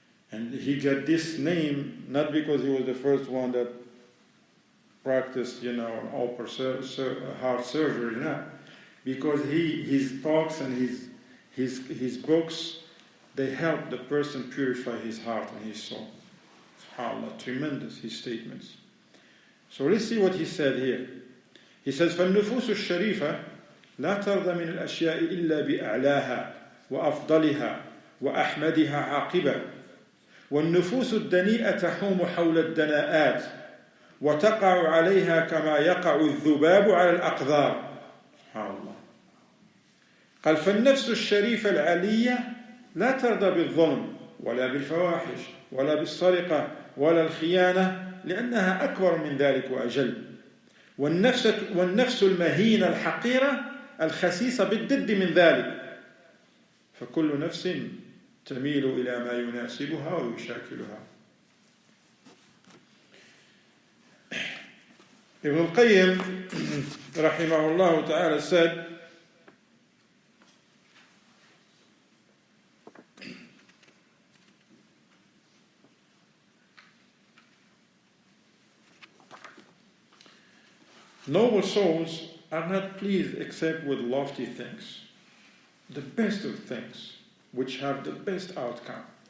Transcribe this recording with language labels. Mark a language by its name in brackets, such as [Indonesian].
[English] And he got this name not because he was the first one that practiced, open heart surgery, no. Because his talks and his books, they help the person purify his heart and his soul. SubhanAllah, tremendous, his statements. So let's see what he said here. He says, [Arabic] فَالنُّفُوسُ الشَّرِيفَةِ لَا تَرْضَ مِنَ الْأَشْيَاءِ إِلَّا بِأَعْلَاهَا وَأَفْضَلِهَا وَأَحْمَدِهَا عَاقِبًا والنفوس الدنيئة تحوم حول الدناءات وتقع عليها كما يقع الذباب على الأقذار. سبحان الله. قال فالنفس الشريفة العلية لا ترضى بالظلم ولا بالفواحش ولا بالسرقة ولا الخيانة لأنها أكبر من ذلك وأجل. والنفس المهينة الحقيرة الخسيسة بالضد من ذلك. فكل نفس تميل إلى ما يناسبها ويشاكلها. [English] Ibn al-Qayyim rahimahullah ta'ala said, noble souls are not pleased except with lofty things, the best of things, which have the best outcome.